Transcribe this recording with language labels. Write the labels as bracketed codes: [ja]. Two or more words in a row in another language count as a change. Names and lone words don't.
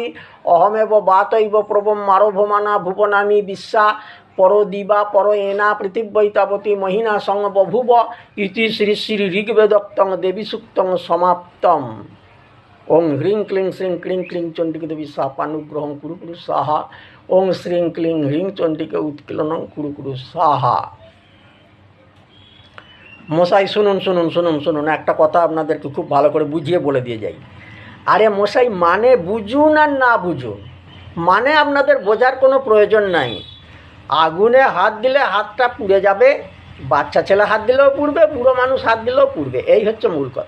[sa] अहमेव वातैव प्रभं मारभमाना भुवनानि विश्वा परो दिवा परो एना पृथिव्यै तावती महिना संग बभूव। इति श्री श्री ऋग्वेदोक्तं देवी सूक्तं समाप्तम्। ओं ह्रीं क्लीं श्रीं क्रीं क्रीं चंडिका देवी शापानुग्रहं कुरु कुरु स्वाहा। ओं श्रीं क्लीं ह्रीं चंडिका उत्कीर्णं कुरु कुरु स्वाहा। [bn] মশাই শুনুন শুনুন শুনুন শুনুন একটা কথা আপনাদেরকে খুব ভালো করে বুঝিয়ে বলে দিয়ে যাই। আরে মশাই মানে বুঝুন আর না বুঝুন, মানে আপনাদের বোঝার কোনো প্রয়োজন নাই। আগুনে হাত দিলে হাতটা পুড়ে যাবে, বাচ্চা ছেলে হাত দিলেও পুড়বে, বুড়ো মানুষ হাত দিলেও পুড়বে, এই হচ্ছে মূল কথা।